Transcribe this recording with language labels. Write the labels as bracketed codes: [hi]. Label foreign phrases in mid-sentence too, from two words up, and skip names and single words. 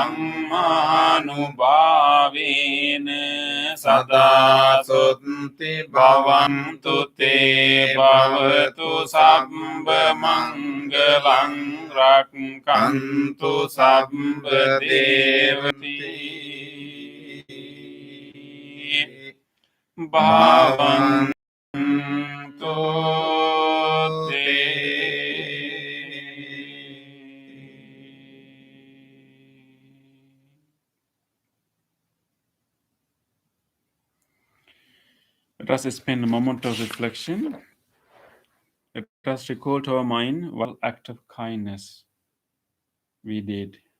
[pi] dhammanubhavena sada sunti bhavantu te bhavatu sabbha mangalang rakkantu sabbha devati bhavantu te. [en] Let us spend a moment of reflection. Let us recall to our mind what act of kindness we did.